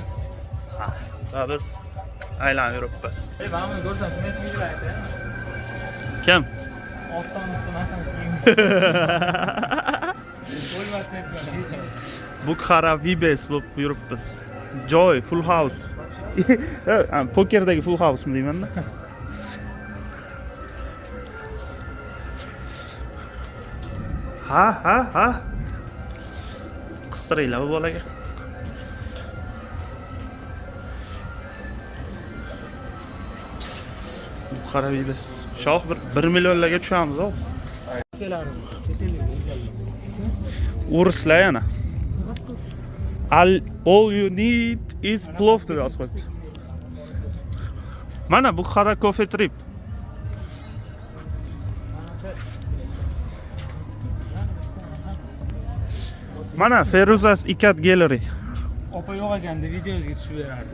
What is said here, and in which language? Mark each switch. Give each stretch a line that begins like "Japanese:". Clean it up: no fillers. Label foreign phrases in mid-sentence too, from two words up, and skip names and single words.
Uzbek: Va biz aylanib yuribmiz. Mana ko'rsam, kimga kelayapti? Kim? Ostonlikda narsa kiyim. Bo'lmasdan aytgan. Bukhara Vibes bo'lib yuribmiz. Joy,
English: full house.
Uzbek: Pokerdagi
English: full house
Uzbek: mi deyman-da? Ha. Qistiringlar bu bolaga. Bukhara Vibes. Shoh 1 millionlarga tushamiz, o. Urslar yana.
English: All you need is plov
Uzbek: deb yozib qo'yibdi. Mana Bukhara Coffee Trip. Mana Feruzas Ikat Gallery. Opa yo'q ekanda videosiga tushib berardi.